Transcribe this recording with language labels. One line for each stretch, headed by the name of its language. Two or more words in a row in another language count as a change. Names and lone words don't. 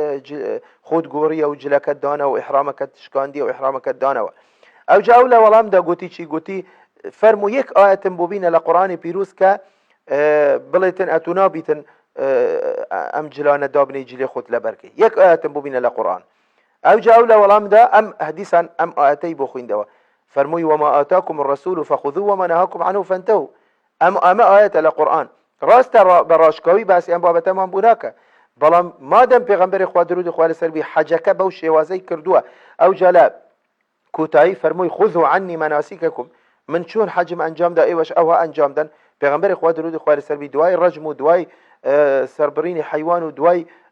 Central Kurdish: خۆت گۆڕیە و جلەکەت دانەوە و ئیحرامەکەت شکاندیە و ئیحرامەکەت دانەوە ئەو جاو لە وەڵامدا گوتی چی گوتی فەرموو یەک ئاەتم بۆ بینە لە قورئانی پیرۆز کە بڵێتن ئەتوو نابیتن ئەم جلانە دابنەی جلێ خۆت لەبەرکەی یەک ئاەتم بۆ بینە لە قورئان ئەو جاو لە وەڵامدا ئەم حەدیثان ئەم ئاەتەی بۆ خوێندەوە فەرمووی
Arabic: وما آتاكم الرسول فخذوه وما نهاكم عنه فانتهوا
Central Kurdish: ئەمە ئاەتە لە قورئان ڕاستە بەڕاشکاوی باسی ئەم بابەتەمان بوو ناکە بەڵام مادەم پێغەمبەری خوا درود خوا لەسەربی حەجەکە بەو شێوازەی کردووە ئەو جا لە کوتایی فەرمووی
Arabic: خذوا عنی مناسککم
Central Kurdish: من چۆن حەجم ئەنجامدا ئێوەش ئەوە ئەنجامدەن پێغەمبەری خوا درود خوا لەسەربی دوای ڕەجم و دوای سەربڕینی حەیوان و دوای